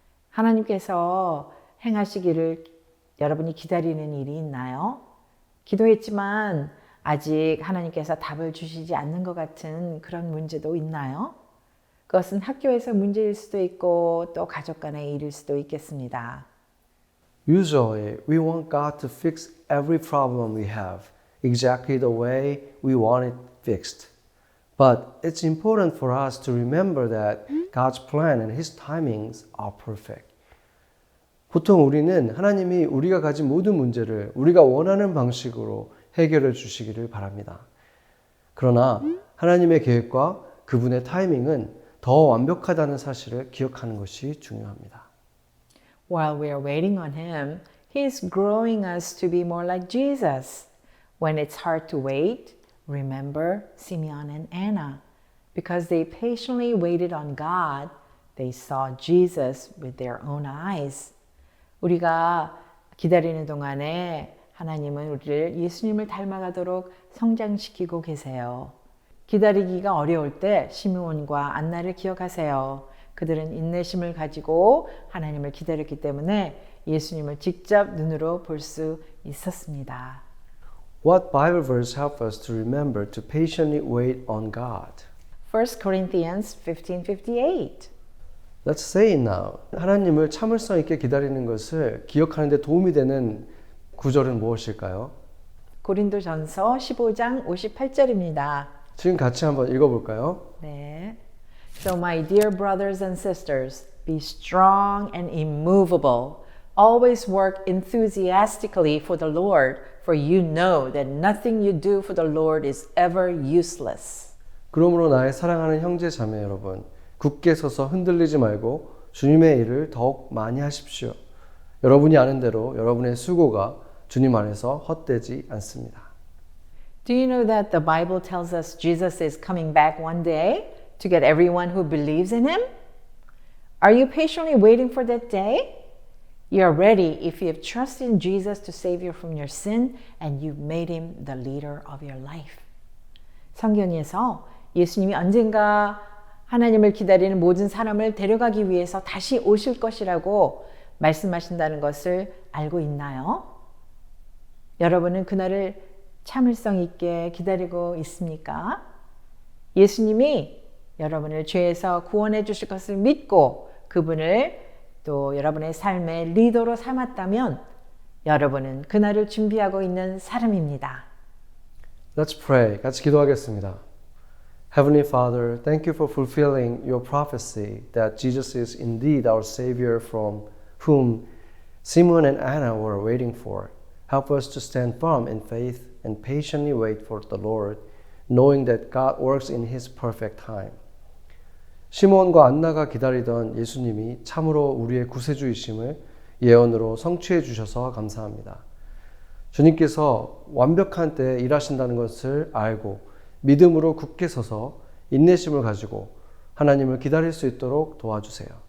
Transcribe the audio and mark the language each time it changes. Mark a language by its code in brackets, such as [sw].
[ko] 하나님께서 행하시기를 여러분이 기다리는 일이 있나요? 기도했지만 아직 하나님께서 답을 주시지 않는 것 같은 그런 문제도 있나요? 그것은 학교에서 문제일 수도 있고 또 가족 간의 일일 수도 있겠습니다. [en] Usually, we want God to fix every problem we have exactly the way we want it fixed. But it's important for us to remember that God's plan and His timings are perfect. [ko] 보통 우리는 하나님이 우리가 가진 모든 문제를 우리가 원하는 방식으로 해결해 주시기를 바랍니다. 그러나 하나님의 계획과 그분의 타이밍은 더 완벽하다는 사실을 기억하는 것이 중요합니다. [en] While we are waiting on Him, He is growing us to be more like Jesus. When it's hard to wait, remember Simeon and Anna. Because they patiently waited on God, They saw Jesus with their own eyes. [ko] 우리가 기다리는 동안에 하나님은 우리를 예수님을 닮아가도록 성장시키고 계세요. 기다리기가 어려울 때 시므온과 안나를 기억하세요. 그들은 인내심을 가지고 하나님을 기다렸기 때문에 예수님을 직접 눈으로 볼 수 있었습니다. [en] What Bible verse help us to remember to patiently wait on God? 1 Corinthians 15:58. Let's say it now. [ko] 하나님을 참을성 있게 기다리는 것을 기억하는 데 도움이 되는 구절은 무엇일까요? 고린도전서 15장 58절입니다. 지금 같이 한번 읽어볼까요? 네. [en] So my dear brothers and sisters, be strong and immovable. Always work enthusiastically for the Lord, for you know that nothing you do for the Lord is ever useless. [ko] 그러므로 나의 사랑하는 형제 자매 여러분, 굳게 서서 흔들리지 말고 주님의 일을 더욱 많이 하십시오. 여러분이 아는 대로 여러분의 수고가 주님 안에서 헛되지 않습니다. [en] Do you know that the Bible tells us Jesus is coming back one day to get everyone who believes in him? Are you patiently waiting for that day? You are ready if you have trusted in Jesus to save you from your sin and you've made him the leader of your life. [ko] 성경에서 예수님이 언젠가 하나님을 기다리는 모든 사람을 데려가기 위해서 다시 오실 것이라고 말씀하신다는 것을 알고 있나요? 여러분은 그날을 참을성 있게 기다리고 있습니까? 예수님이 여러분을 죄에서 구원해 주실 것을 믿고 그분을 또 여러분의 삶의 리더로 삼았다면 여러분은 그날을 준비하고 있는 사람입니다. [en] Let's pray. [ko] 같이 기도하겠습니다. [en] Heavenly Father, thank you for fulfilling your prophecy that Jesus is indeed our Savior from whom Simon and Anna were waiting for. Help us to stand firm in faith and patiently wait for the Lord, knowing that God works in His perfect time. [ko] 시몬과 안나가 기다리던 예수님이 참으로 우리의 구세주이심을 예언으로 성취해 주셔서 감사합니다. 주님께서 완벽한 때에 일하신다는 것을 알고 믿음으로 굳게 서서 인내심을 가지고 하나님을 기다릴 수 있도록 도와주세요.